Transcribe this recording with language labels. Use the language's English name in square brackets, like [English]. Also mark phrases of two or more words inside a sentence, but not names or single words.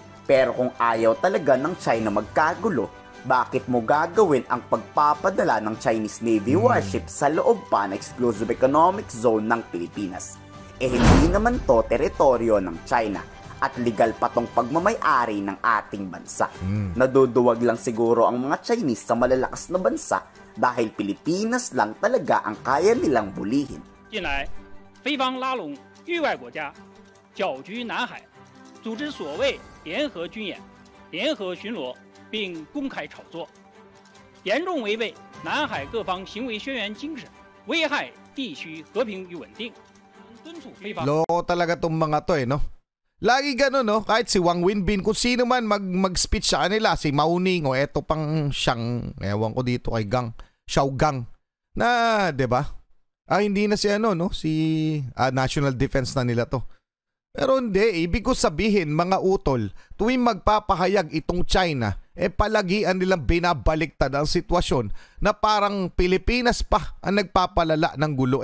[Filipino] Pero kung ayaw talaga ng China magkagulo, Bakit mo gagawin ang pagpapadala ng [English] Chinese Navy warship [Filipino] sa loob pa ng [English] exclusive economic zone [Filipino] ng Pilipinas? Eh hindi naman to teritoryo ng China at legal pa tong pagmamay-ari ng ating bansa. Naduduwag lang siguro ang mga Chinese sa malalakas na bansa dahil Pilipinas lang talaga ang kaya nilang bulihin. [Chinese] 近来，菲方拉拢域外国家，搅局南海，组织所谓联合军演、联合巡逻，并公开炒作，严重违背南海各方行为宣言精神，危害地区和平与稳定。敦促菲方。 [Filipino] Loko talaga tong mga to no? Lagi ganun no? Kahit si Wang Wenbin, kung sino man mag-speech sa kanila, si Mao Ning o eto pang siyang, ewan ko dito kay Xiao Gang, na, 'di ba? Hindi na si no? Si National Defense na nila to. Pero hindi, ibig ko sabihin mga utol, tuwing magpapahayag itong China, palagian nilang binabaliktad ang sitwasyon na parang Pilipinas pa ang nagpapalala ng gulo.